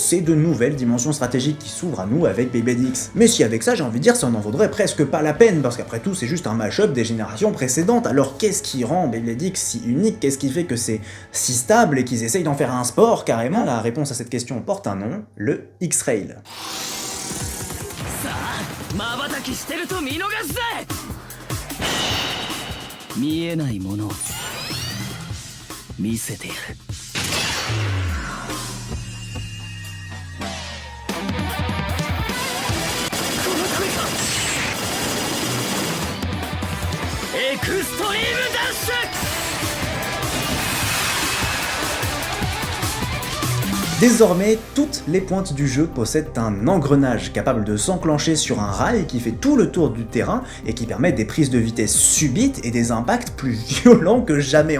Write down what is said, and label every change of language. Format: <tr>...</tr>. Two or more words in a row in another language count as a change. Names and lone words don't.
<fr>C'est de nouvelles dimensions stratégiques qui s'ouvrent à nous avec Beyblade X. Mais si avec ça, j'ai envie de dire, ça n'en vaudrait presque pas la peine, parce qu'après tout, c'est juste un mash-up des générations précédentes. Alors qu'est-ce qui rend Beyblade X si unique? Qu'est-ce qui fait que c'est si stable et qu'ils essayent d'en faire un sport carrément? La réponse à cette question porte un nom, le X-Rail.</fr> <ja>瞬きしてると見逃すぜ。見えないものを見せてやる。この声か。エクストリームダッシュ。</ja> <fr>Désormais, toutes les pointes du jeu possèdent un engrenage capable de s'enclencher sur un rail qui fait tout le tour du terrain et qui permet des prises de vitesse subites et des impacts plus violents que jamais.</fr>